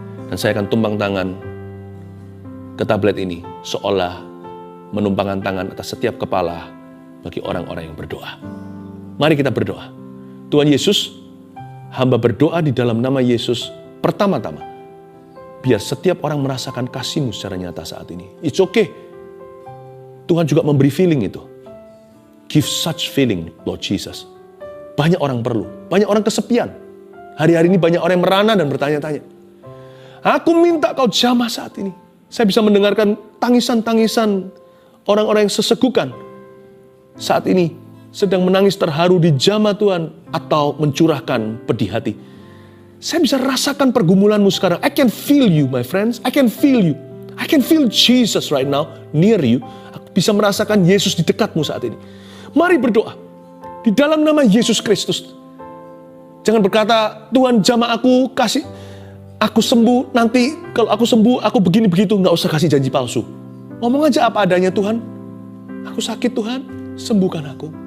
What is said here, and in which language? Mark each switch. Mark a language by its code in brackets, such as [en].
[id] Dan saya akan tumpang tangan ke tablet ini, seolah menumpangkan tangan atas setiap kepala bagi orang-orang yang berdoa. Mari kita berdoa. Tuhan Yesus, hamba berdoa di dalam nama Yesus pertama-tama. Biar setiap orang merasakan kasih-Mu secara nyata saat ini. [en] It's okay. [id] Tuhan juga memberi feeling itu. [en] Give such feeling, Lord Jesus. [id] Banyak orang perlu. Banyak orang kesepian. Hari-hari ini banyak orang yang merana dan bertanya-tanya. Aku minta Kau jamah saat ini. Saya bisa mendengarkan tangisan-tangisan orang-orang yang sesegukan. Saat ini sedang menangis terharu di jamah Tuhan atau mencurahkan pedih hati. Saya bisa rasakan pergumulanmu sekarang. [en] I can feel you, my friends. I can feel you. I can feel Jesus right now near you. [id] Aku bisa merasakan Yesus di dekatmu saat ini. Mari berdoa. Di dalam nama Yesus Kristus. Jangan berkata, Tuhan jamah aku, kasih aku sembuh. Nanti kalau aku sembuh, aku begini begitu. Nggak usah kasih janji palsu. Ngomong aja apa adanya, Tuhan. Aku sakit, Tuhan. Sembuhkan aku.